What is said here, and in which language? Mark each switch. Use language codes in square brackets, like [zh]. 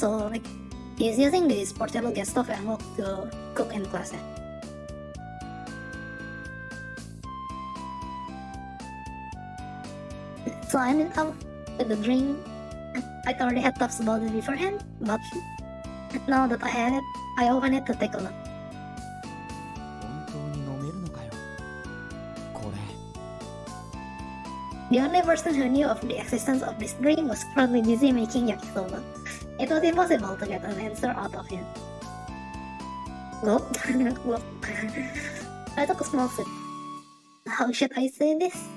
[en] So like he's using this portable gas stove and wok to cook in class. So I ended up with the drink. I already had thoughts about it beforehand, but now that I had it, I opened it to take a look. [ja] 本当に飲めるのかよこれ。 [en] The only person who knew of the existence of this drink was currently busy making yakisoba. It was impossible to get an answer out of him. Gulp. Gulp. I took a small sip. How should I say this?